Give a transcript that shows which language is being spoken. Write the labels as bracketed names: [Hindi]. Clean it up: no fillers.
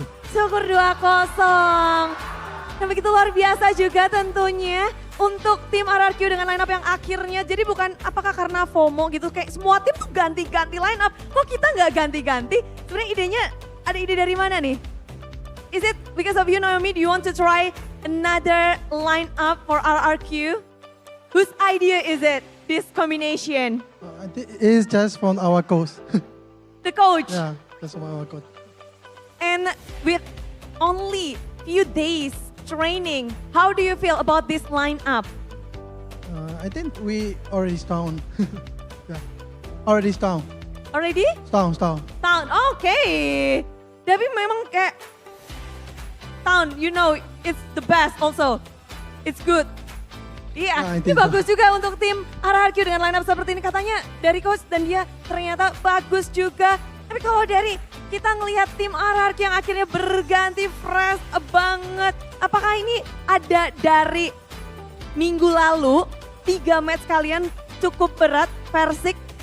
[Indonesian] Syukur 2-0. Yang begitu luar biasa juga tentunya untuk tim RRQ dengan line up yang akhirnya. Jadi bukan apakah karena FOMO gitu, kayak semua tim tuh ganti-ganti line up. Kok kita nggak ganti-ganti? Sebenarnya idenya, ada ide dari mana nih? [English] Is it because of you Naomi, do you want to try another line up for RRQ? Whose idea is it, this combination? I think it's just from our coach. The coach. Yeah, just from our coach. And with only few days training, how do you feel about this lineup? I think we already strong. Yeah, already strong. Already? Strong. Town, okay. [Indonesian] Tapi memang kayak [English] Town, you know, it's the best also. It's good. Iya, I [Indonesian] ini [English] think so. [Indonesian] bagus juga untuk tim RRQ dengan lineup seperti ini. Katanya dari coach dan dia ternyata bagus juga. Tapi kalau dari kita ngelihat tim RRQ yang akhirnya berganti fresh banget. Apakah ini ada dari minggu lalu 3 match kalian cukup berat Persik.